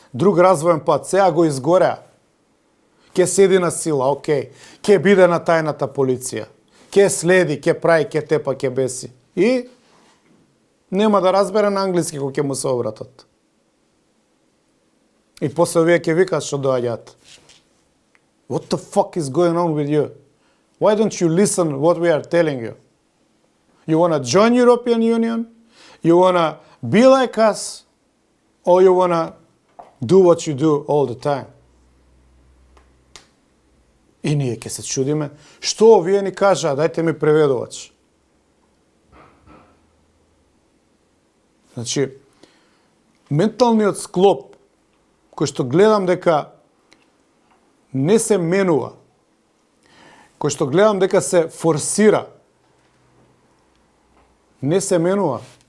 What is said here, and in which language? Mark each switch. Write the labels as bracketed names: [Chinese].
[Macedonian] друг развоен пат, сега го изгореа. Ке седи на сила, окей. Ке биде на тајната полиција. Ке следи, ке прави, ке тепа, ке беси. И нема да разбере на англиски кога ќе му се обратат. И после овие ќе викат што доаѓаат. [English] What the fuck is going on with you? Why don't you listen what we are telling you? You want to join European Union? You want to be like us? Or you want to do what you do all the time? [Macedonian] И ние ќе се чудиме, што овие ни кажаа, дајте ми преведувач. Значи, менталниот склоп, кој што гледам дека не се менува, кој што гледам дека се форсира, не се менува.